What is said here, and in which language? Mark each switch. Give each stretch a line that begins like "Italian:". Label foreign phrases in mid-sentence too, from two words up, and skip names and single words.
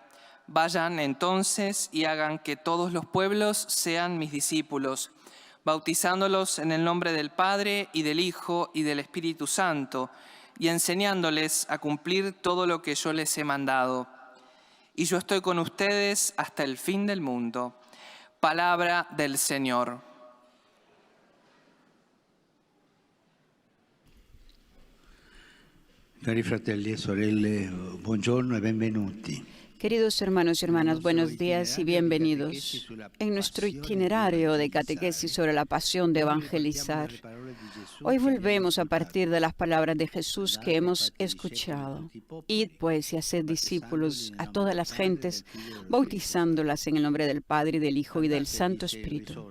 Spanish: Vayan entonces y hagan que todos los pueblos sean mis discípulos, bautizándolos en el nombre del Padre y del Hijo y del Espíritu Santo, y enseñándoles a cumplir todo lo que yo les he mandado. Y yo estoy con ustedes hasta el fin del mundo. Palabra del Señor.
Italian: Cari fratelli e sorelle, buongiorno e benvenuti.
Spanish: Queridos hermanos y hermanas, buenos días y bienvenidos. En nuestro itinerario de catequesis sobre la pasión de evangelizar, hoy volvemos a partir de las palabras de Jesús que hemos escuchado. Id pues y haced discípulos a todas las gentes, bautizándolas en el nombre del Padre y del Hijo y del Santo Espíritu.